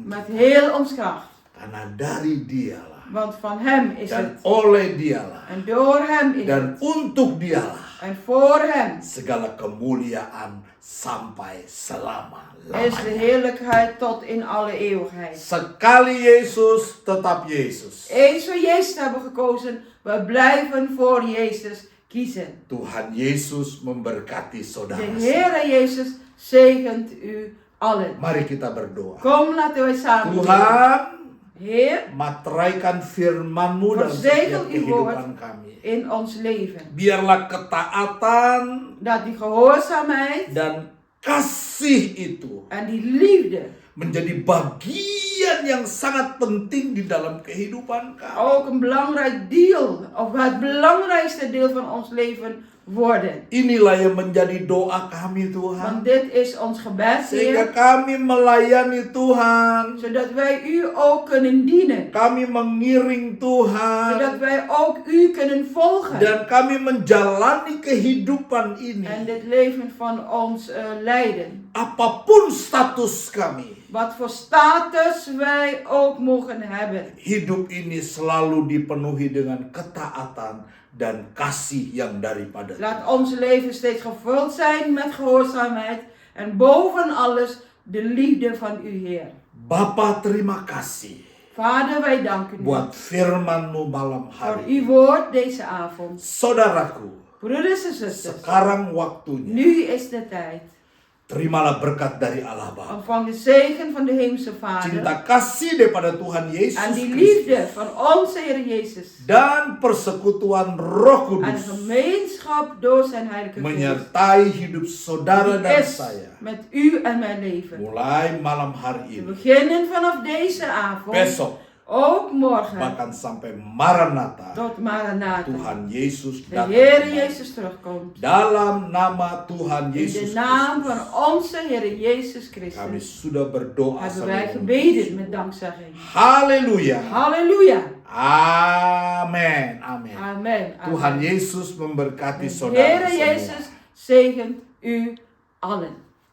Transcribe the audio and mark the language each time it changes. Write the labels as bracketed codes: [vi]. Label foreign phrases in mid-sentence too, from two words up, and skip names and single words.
[nl] met [id] kita. [nl] heel ons kracht. [id] Karena dari Dialah [nl] Want van Hem is [id] dan [nl] het. [id] oleh Dialah [nl] En door Hem is het. [id] dan untuk Dialah [nl] En voor Hem [id] segala kemuliaan sampai [nl] is de [id] selama-lamanya. [nl] heerlijkheid tot in alle eeuwigheid. [id] Sekali Yesus, tetap Yesus. [nl] Eens we Jezus hebben gekozen, we blijven voor Jezus kiezen. [id] Tuhan Yesus memberkati [nl] De [id] saudara. [nl] Heere Jezus zegent u allen. [id] Mari kita berdoa. [nl] Kom, laten wij samen bidden. [id] Tuhan, [nl] Heer, [id] materaikan firman-Mu dalam [nl] verzegel [id] setiap [nl] uw woord [id] kehidupan kami. [nl] in ons leven. [id] Biarlah ketaatan [nl] Dat die gehoorzaamheid [id] dan kasih itu [nl] en die liefde [id] menjadi bagian yang sangat penting di dalam kehidupan kami. [nl] ook een belangrijk deel, of het belangrijkste deel van ons leven worden. [id] Inilah yang menjadi doa kami, Tuhan. [nl] Want dit is ons gebed, [id] Sehingga [nl] Heer, [id] kami melayani Tuhan. [nl] zodat wij u ook kunnen dienen. [id] Kami mengiring Tuhan. [nl] Zodat wij ook u kunnen volgen. [id] Dan kami menjalani kehidupan ini. [nl] En dit leven van ons leiden. [id] Apapun status kami. [nl] Wat voor status wij ook mogen hebben. [id] Hidup ini selalu dipenuhi dengan ketaatan dan kasih yang daripada Tuhan. [nl] Laat ons leven steeds gevuld zijn met gehoorzaamheid. En boven alles de liefde van u, Heer. [id] Bapa, terima kasih [nl] Vader, wij danken u [id] buat firman-Mu malam [nl] voor [id] hari ini. [nl] uw woord deze avond. [id] Saudaraku, [nl] Broeders en zusters, [id] sekarang waktunya. [nl] nu is de tijd. [id] Terimalah berkat dari Allah Bapa. [nl] Ontvang de zegen van de Hemelse Vader. [id] Cinta kasih daripada Tuhan Yesus [nl] En die [id] Kristus. [nl] liefde van onze Heer Jezus. [id] Dan persekutuan Roh [nl] En [id] Kudus [nl] gemeenschap door zijn Heilige Geest. [id] menyertai hidup saudara [nl] Die [id] dan [nl] is [id] saya. [nl] met u en mijn leven. [id] Mulai malam hari [nl] We [id] ini, [nl] beginnen vanaf deze avond. [id] besok, [nl] Ook morgen. [id] bahkan sampai Maranatha, [nl] Tot Maranatha. [id] Tuhan Yesus [nl] De [id] datang [nl] Heer [id] kembali. [nl] Jezus terugkomt. [id] Dalam nama Tuhan [nl] In de [id] Yesus [nl] naam [id] Kristus, [nl] van onze Heer Jezus [id] kami [nl] Christus [id] sudah berdoa [nl] hebben wij [id] sampai [nl] gebeden met dankzegging. [id] Haleluya. [nl] Halleluja. [id] Amin. Amin. [nl] Amen. [id] Tuhan [nl] Amen. [id] Yesus memberkati [nl] De [id] saudara [nl] Heer [id] semua. [nl] Jezus zegent u allen.